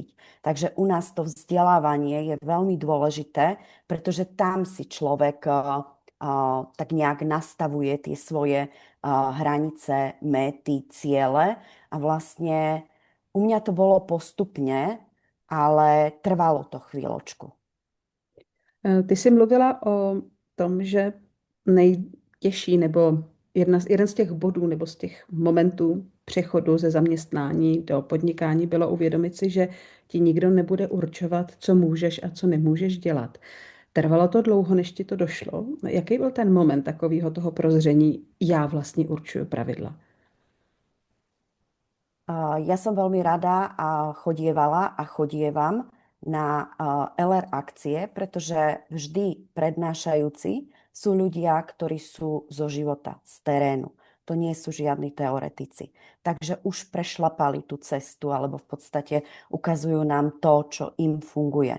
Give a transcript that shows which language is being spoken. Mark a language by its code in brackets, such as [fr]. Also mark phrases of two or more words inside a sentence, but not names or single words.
[sk] Takže u nás to vzdelávanie je veľmi dôležité, pretože tam si človek tak nejak nastavuje tie svoje hranice, méty, ciele a vlastne u mňa to bolo postupne, ale trvalo to chvíľočku. [cs] Ty jsi mluvila o tom, že nejtěžší nebo jeden z těch bodů nebo z těch momentů přechodu ze zaměstnání do podnikání bylo uvědomit si, že ti nikdo nebude určovat, co můžeš a co nemůžeš dělat. Trvalo to dlouho, než ti to došlo? Jaký byl ten moment takového toho prozření, já vlastně určuju pravidla? [sk] Ja som veľmi rada a chodievala a chodievam na LR akcie, pretože vždy prednášajúci sú ľudia, ktorí sú zo života, z terénu. To nie sú žiadni teoretici. Takže už prešlapali tú cestu, alebo v podstate ukazujú nám to, čo im funguje.